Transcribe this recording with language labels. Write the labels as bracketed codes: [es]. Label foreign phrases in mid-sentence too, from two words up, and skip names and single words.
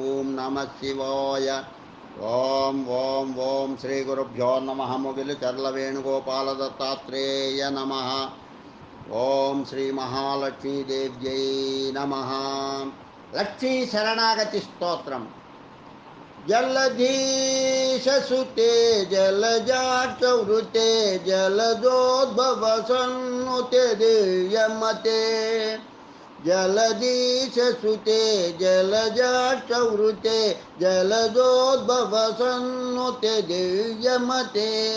[sa] ఓం నమః శివాయ. ఓం ఓం ఓం శ్రీ గురుభ్యో నమః. ముగిలి చర్ల వేణుగోపాల దత్తాత్రేయ నమః. ఓం శ్రీ మహాలక్ష్మీదేవ్యై నమః. లక్ష్మీ శరణాగతి స్తోత్రం. जलधीशसुते जलजाक्षवृते जलदोद्भवसन्नुते दिव्यमते. जलधीशसुते जलजाक्षवृते जलदोद्भवसन्नुते दिव्यमते.